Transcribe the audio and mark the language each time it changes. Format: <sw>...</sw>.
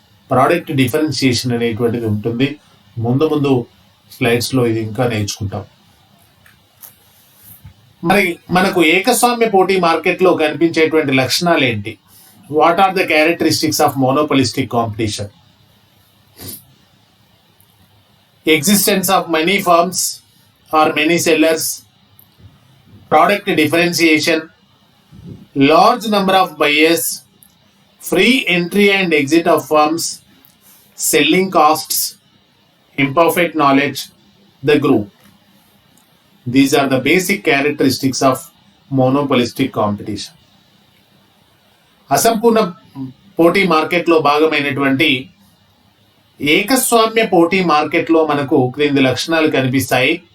<te>Product differentiation అనేటువంటిది ఉంటుంది. ముందు స్లైడ్స్లో ఇది ఇంకా నేర్చుకుంటాం. మరి మనకు ఏకస్వామ్య పోటీ మార్కెట్లో కనిపించేటువంటి లక్షణాలు ఏంటి?</te> <en>What are the characteristics of monopolistic competition? Existence of many firms or many sellers, product differentiation, large number of buyers, free entry and exit of firms, selling costs, imperfect knowledge, the group. These are the basic characteristics of monopolistic competition.</en> <te>అసంపూర్ణ పోటీ మార్కెట్లో భాగమైనటువంటి ఏకస్వామ్య పోటీ మార్కెట్లో మనకు క్రింది లక్షణాలు కనిపిస్తాయి.</te>